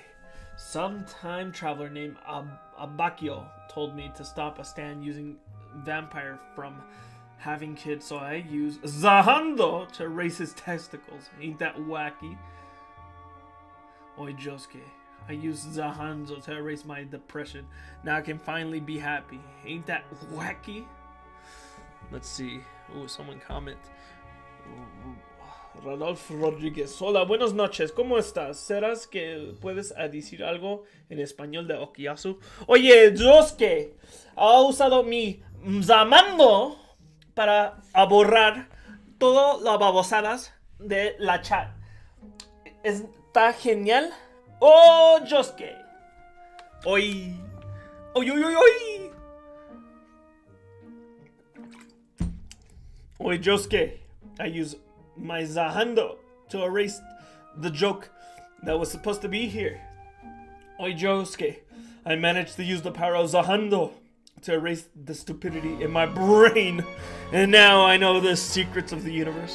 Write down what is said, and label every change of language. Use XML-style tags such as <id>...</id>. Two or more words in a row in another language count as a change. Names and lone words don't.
<en>Some time traveler named Abakio told me to stop a stand using vampire from having kids, so I use Zahando to erase his testicles. Ain't that wacky? Oi, Josuke. I use Zahando to erase my depression. Now I can finally be happy. Ain't that wacky? Let's see. Oh, someone comment. Rodolfo Rodríguez.</en> <es>Hola, buenas noches. ¿Cómo estás? ¿Serás que puedes decir algo en español de Okiyasu? Oye, Josuke, ha usado mi Zamando para borrar todas las babosadas de la chat. ¿Está genial? ¡Oh, Josuke! ¡Oy! ¡Oy, oy, oy, oy! Oy, Josuke,</es> <en>I use my Zahando to erase the joke that was supposed to be here. Oy, Josuke, I managed to use the power of Zahando to erase the stupidity in my brain. And now I know the secrets of the universe.</en>